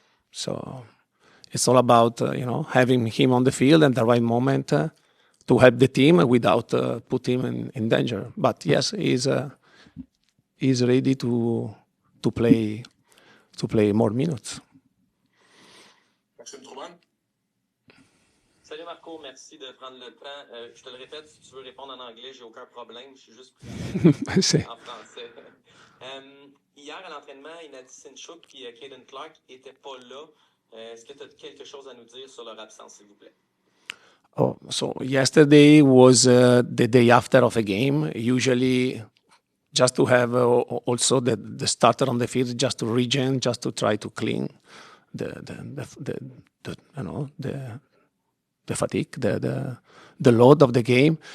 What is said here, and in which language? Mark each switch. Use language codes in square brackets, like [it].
[en] So it's all about having him on the field at the right moment to help the team without put him in danger. But yes, he's ready to play more minutes. [fr] Salut Marco, merci de prendre le temps. Je te le répète, si tu veux répondre en anglais, j'ai aucun problème. Je suis juste en français. Hier à l'entraînement, Inadi Sinchuk et Caden Clark n'étaient pas là. Est-ce que tu as quelque chose à nous dire sur leur absence, s'il vous plaît? [en] Oh, so yesterday was the day after of a game. Usually, just to have also the starter on the field, just to regen, just to try to clean the fatigue, the load of the game.